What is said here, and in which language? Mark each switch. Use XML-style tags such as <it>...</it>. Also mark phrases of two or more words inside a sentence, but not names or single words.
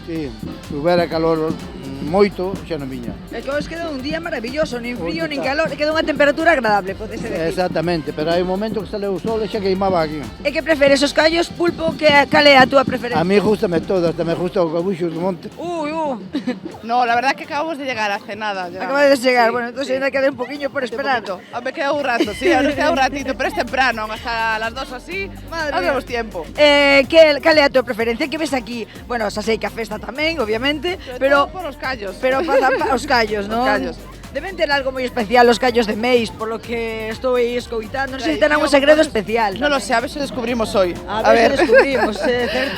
<gl>Sí, se houbera calor moito, xa non viña. É que vos queda un día maravilloso, nin frío, Onde nin está? calor, queda unha temperatura agradable, podese decir. Exactamente, pero hai un momento que sale o sol e xa queimaba aquí. E que preferes, os callos, pulpo, cal é a túa preferencia?</gl> <es>A mí</es> <gl>gustame todo,</gl> <es>hasta me gusta</es> <gl>o cabuxo do monte.</gl> <es>No, la verdad que acabamos de llegar hace nada. Ya. Acabas de llegar, Sí, bueno, entonces sí.</es> <gl>ainda queda un poquinho por esperar.</gl> <es>Me queda un rato, sí, ahora queda un ratito, pero es temprano, hasta las 2 así, Madre no mía. tenemos tiempo.</es> <gl>Cal é a túa preferencia? Que ves aquí? Bueno, xa sei que a festa tamén, obviamente, pero</gl> <es>Por los callos.</es> <gl>pero para os callos, non? Os callos. Deben ter algo moi especial os callos de Meis,</gl> <es>por lo que</es> <gl>estou aí escoitando. Non sei se terán un segredo especial.</gl> <es>No lo sé, a ver si descubrimos hoy. A ver si descubrimos, certo.</es>